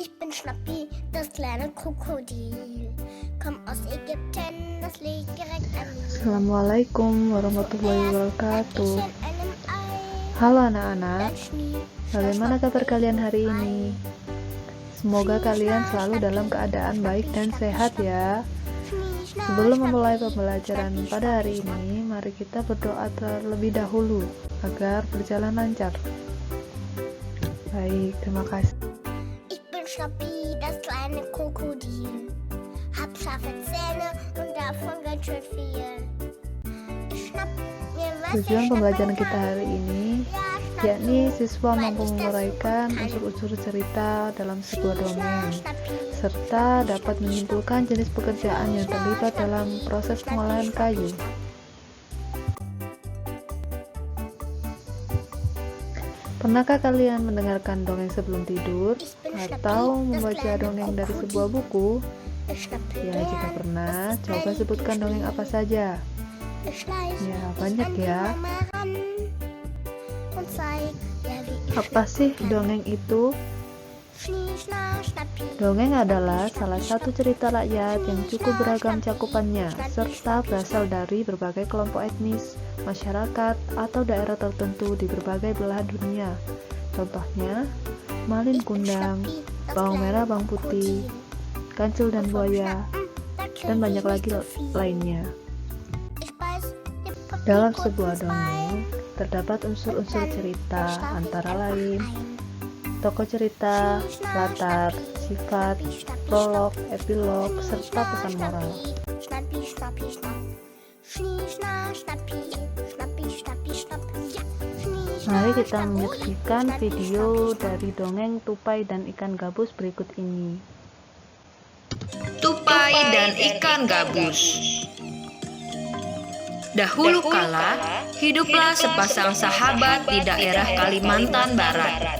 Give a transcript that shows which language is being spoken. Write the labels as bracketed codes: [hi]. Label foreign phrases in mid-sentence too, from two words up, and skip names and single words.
[de] bin Schnappi, das kleine Krokodil. Komm aus Ägypten, das liegt direkt an mir. [ar] السلام عليكم ورحمة الله وبركاته. [de] Leckerchen einem Ei, [id] Halo anak-anak, [de] dann Schnie, [id] bagaimana kabar kalian hari ini? Semoga kalian selalu dalam keadaan baik dan sehat ya. Sebelum memulai pembelajaran pada hari ini, mari kita berdoa terlebih dahulu agar berjalan lancar. Baik, terima kasih. [de] Ich bin Schnappi, das kleine Krokodil. Hab scharfe Zähne und davon ganz schön viel. Ich schnapp mir was, [id] Tujuan pembelajaran kita hari ini yakni siswa mampu [de] weil ich das [id] menguraikan [de] so kann. [id] unsur-unsur cerita dalam sebuah [de] Schnie, [id] dongeng, [de] Schnappi, [id] serta dapat menyimpulkan jenis pekerjaan yang terlibat dalam proses pengolahan kayu. Pernahkah kalian mendengarkan dongeng sebelum tidur atau membaca dongeng dari sebuah buku? [de] ich schnappe [id] Ya, jika [de] gern [id] pernah, [de] das [id] coba [de] Ei. [id] sebutkan dongeng apa saja. [de] Ich schleich [id] Ya, banyak [de] an die [id] ya. [de] Mama ran und zeig ihr, wie ich [id] Apa sih dongeng itu? [de] Schnie, Schna, Schnappi. [id] Dongeng adalah salah satu cerita rakyat yang cukup beragam cakupannya, serta berasal dari berbagai kelompok etnis, masyarakat, atau daerah tertentu di berbagai belahan dunia. Contohnya, Malin Kundang, Bawang Merah Bawang Putih, Kancil dan Buaya, dan banyak lagi lainnya. Dalam sebuah dongeng, terdapat unsur-unsur cerita, antara lain tokoh cerita, latar, sifat, prolog, epilog, serta pesan moral. [de] Schnappi, Schnappi, Schnapp. Schnie, Schna, Schnappi. Schnappi, Schnappi, Schnapp. Ja, Schnie, Schna, [id] Mari kita [de] Schnappi. [id] menyaksikan video dari dongeng Tupai dan Ikan Gabus berikut ini. Tupai dan Ikan Gabus. Dahulu kala, hiduplah sepasang sahabat di daerah Kalimantan Barat.